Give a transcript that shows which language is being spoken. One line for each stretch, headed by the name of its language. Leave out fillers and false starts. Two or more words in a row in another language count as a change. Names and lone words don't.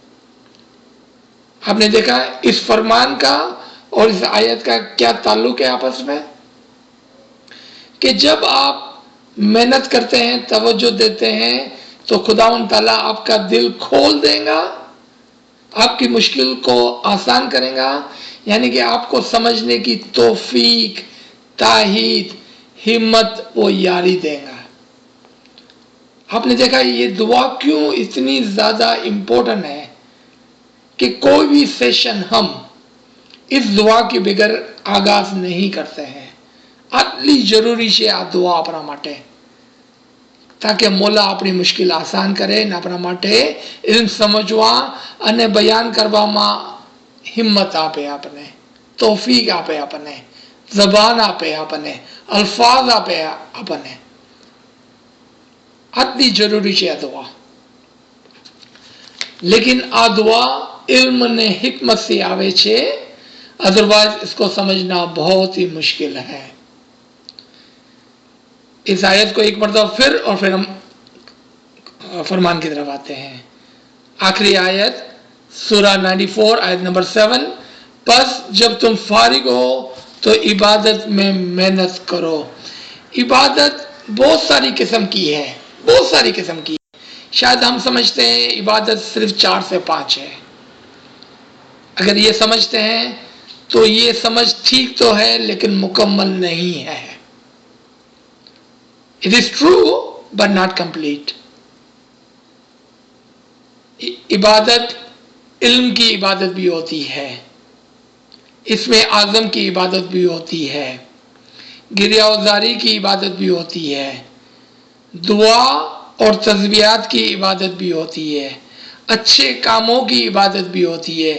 Urdu: آپ نے دیکھا اس فرمان کا اور اس آیت کا کیا تعلق ہے آپس میں، کہ جب آپ محنت کرتے ہیں، توجہ دیتے ہیں تو خداوند تعالیٰ آپ کا دل کھول دے گا، آپ کی مشکل کو آسان کرے گا، یعنی کہ آپ کو سمجھنے کی توفیق، تائید، ہمت و یاری دے گا. آپ نے دیکھا یہ دعا کیوں اتنی زیادہ امپورٹنٹ ہے کہ کوئی بھی سیشن ہم اس دعا کے بغیر آغاز نہیں کرتے ہیں.
Gujarati: આટલી જરૂરી છે આ દુઆ આપણા માટે, તાકે મોલા આપણી મુશ્કેલ આસાન કરે ને આપણા માટે ઇલ્મ સમજવા અને બયાન કરવામાં હિંમત આપે, આપણને તૌફીક આપે, આપણને જબાન આપે, આપણને અલ્ફાઝ આપે આપણને. આટલી જરૂરી છે આ દુઆ. લેકિન આ દુઆ ઇલ્મ ને હિકમત સે આવે છે,
Urdu: ادروائز اس کو سمجھنا بہت ہی مشکل ہے. اس آیت کو ایک مرتبہ پھر ہم فرمان کی طرف آتے ہیں. آخری آیت سورہ 94 آیت نمبر 7، پس جب تم فارغ ہو تو عبادت میں محنت کرو. عبادت بہت ساری قسم کی ہے، بہت ساری قسم کی. شاید ہم سمجھتے ہیں عبادت صرف 4 سے 5 ہے. اگر یہ سمجھتے ہیں تو یہ سمجھ ٹھیک تو ہے لیکن مکمل نہیں ہے.
English: It is true but not complete.
Urdu: عبادت علم کی عبادت بھی ہوتی ہے، اس میں اعظم کی عبادت بھی ہوتی ہے، گریہ وزاری کی عبادت بھی ہوتی ہے، دعا اور تسبیحات کی عبادت بھی ہوتی ہے، اچھے کاموں کی عبادت بھی ہوتی ہے.